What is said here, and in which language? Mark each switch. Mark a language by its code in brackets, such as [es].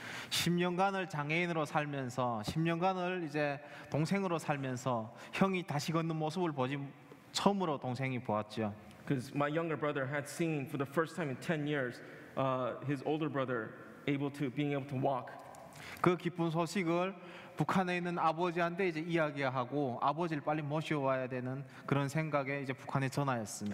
[ko] 10년간을 장애인으로 살면서 10년간을 이제 동생으로 살면서 형이 다시 걷는 모습을 보지 처음으로 동생이 보았죠. [en] Because my younger brother had seen for the first time in 10 years his older brother being able to walk. [ko] 그 기쁜 소식을 북한에 있는 아버지한테 이제 이야기하고 아버지를 빨리 모셔와야 되는 그런 생각에 이제 북한에 전화했습니다.